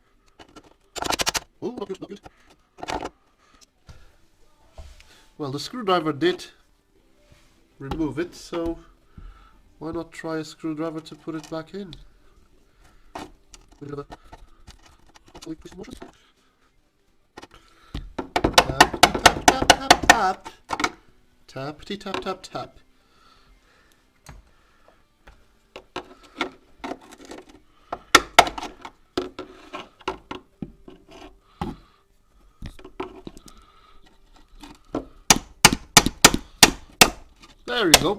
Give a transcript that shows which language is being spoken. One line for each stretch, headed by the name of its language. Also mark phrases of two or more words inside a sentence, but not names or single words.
English: Oh, not good, not good. Well, the screwdriver did remove it, so why not try a screwdriver to put it back in? With another hopefully push motion. Tap, tap, tap, tap. Tappity tap tap tap. There you go.